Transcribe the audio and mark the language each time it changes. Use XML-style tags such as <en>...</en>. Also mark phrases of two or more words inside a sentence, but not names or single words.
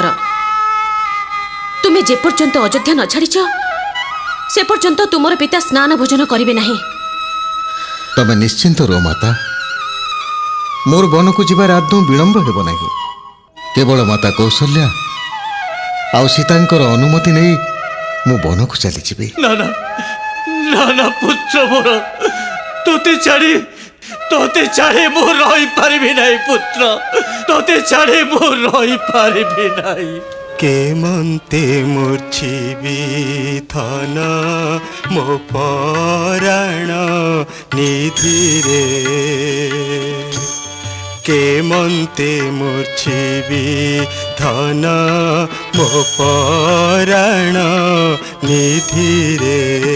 <or>ତୁମେ ଯେପର୍ଯ୍ୟନ୍ତ ଅଯୋଧ୍ୟା ନ ଛାଡ଼ିଛ ସେ ପର୍ଯ୍ୟନ୍ତ ତୁମର ପିତା ସ୍ନାନ ଭୋଜନ କରିବେ ନାହିଁ। ତମେ ନିଶ୍ଚିନ୍ତ ରୁହ ମାତା। ମୋର ବନକୁ ଯିବାର ଆଦୌ ବିଳମ୍ବ ହେବ ନାହିଁ। କେବଳ ମାତା କୌଶଲ୍ୟା ଆଉ ସୀତାଙ୍କର ଅନୁମତି ନେଇ ମୁଁ ବନକୁ ଚାଲିଯିବି। ନା ନା ନା ନା ପୁତ୍ର ମୋର ତୋତେ ଛାଡ଼ି ମୋ ରହି ପାରିବି ନାହିଁ ପୁତ୍ର, ତୋତେ ଛାଡ଼ି ମୋ ରହି ପାରିବି ନାହିଁ। କେମନ୍ତେ ମୂର୍ଛିବି ଥନ ମୋ ପରାଣ ନିଧିରେ, କେମନ୍ତେ ମୂର୍ଛିବି ଧନ ମୋ ପରାଣ ନିଧିରେ।</or>